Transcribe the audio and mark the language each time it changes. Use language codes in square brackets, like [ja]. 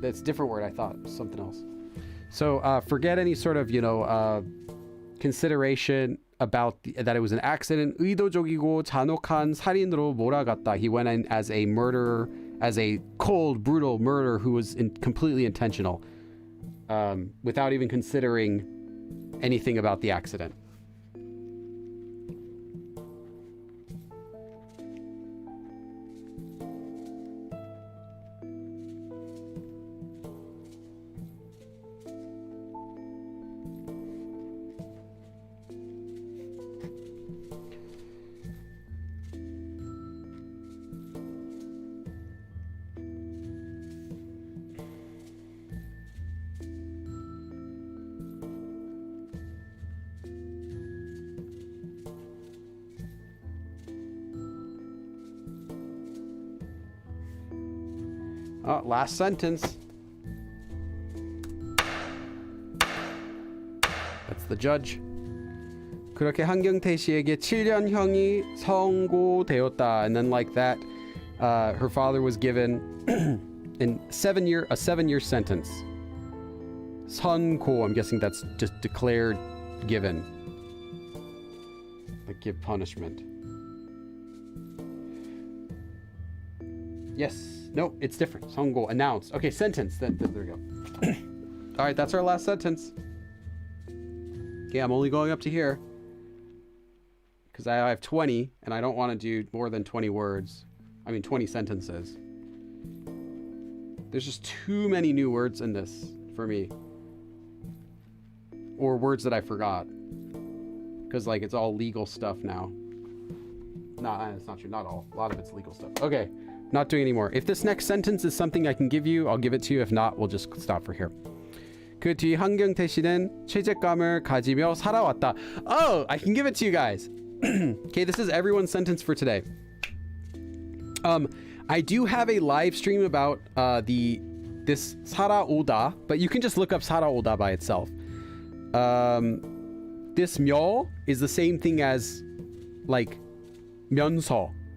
[en] That's a different word. I thought it was something else. So forget any sort of, consideration about that it was an accident. [ko] 의도적이고 잔혹한 살인으로 몰아갔다. [en] He went in as a murderer, as a cold, brutal murderer who was completely intentional, without even considering anything about the accident. Oh, last sentence. That's the judge. [ko] 그렇게 한경태 씨에게 7년형이 선고되었다. [en] And then like that, her father was given a 7-year sentence. 선고, I'm guessing that's just declared given. Like give punishment. Yes. No, it's different. 선고, announce. Okay, sentence. There we go. All right, that's our last sentence. Okay, I'm only going up to here. Because I have 20, and I don't want to do more than 20 words. I mean, 20 sentences. There's just too many new words in this for me. Or words that I forgot. Because, like, it's all legal stuff now. No, that's not true. Not all. A lot of it's legal stuff. Okay. Not doing anymore. If this next sentence is something I can give you, I'll give it to you. If not, we'll just stop for here. [ko] 그 뒤 한경태 씨는 죄책감을 가지며 살아왔다. [en] Oh, I can give it to you guys. Okay, this is everyone's sentence for today. I do have a live stream about this 살아오다, but you can just look up 살아오다 by itself. This 묘 is the same thing as like 면서.